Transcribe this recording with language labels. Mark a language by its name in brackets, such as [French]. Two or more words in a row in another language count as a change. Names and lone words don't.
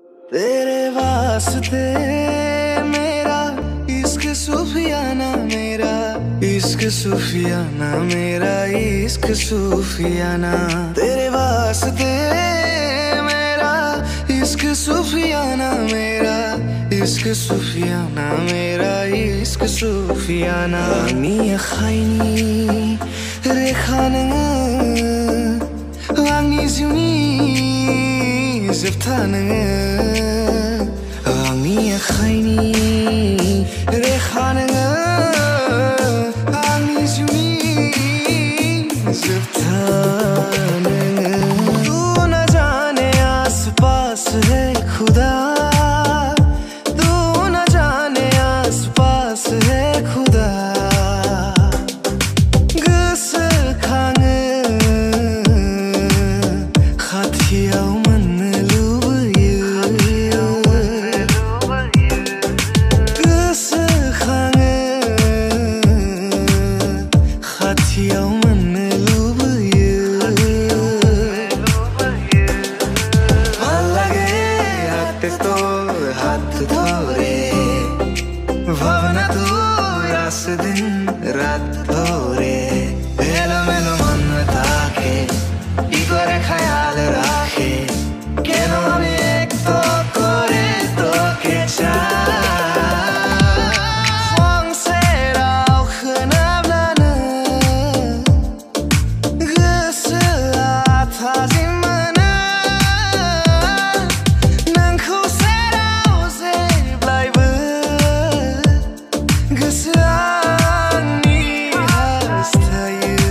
[Hindi] तेरे वास्ते मेरा इश्क सूफियाना, मेरा इश्क सूफियाना, मेरा इश्क सूफियाना। तेरे वास्ते मेरा इश्क सूफियाना, मेरा इश्क सूफियाना, मेरा इश्क सूफियाना। [Bodo] आंनि आखाइनि रेखा नोङो, आंनि जिउनि जोबथा नोङो। आंनि आखाइनि रेखा नोङो, आंनि जिउनि जोबथा नोङो। [Hindi] तू न जाने आस पास है खुदा, तू न जाने आस पास है खुदा। [Bodo] गोसोखाङो खाथियाव मोननो लुबैयो, गोसोखाङो खाथियाव मोननो लुबैयो। [Bangla] ভাল লাগে হাতে তোর হাত ধরে, ভাবনা তুই রাত দিন রাত ধরে। এলোমেলো মন থাকে কি করে খেয়াল রাখে, কেন আমি একটু করে তোকে চাই। [Bodo] খংसेराव खोनाब्लानो गोसोआ थाजिम मोनो, नोंखौ सेराव जेब्लायबो गोसोआ आंनि हास्थायो।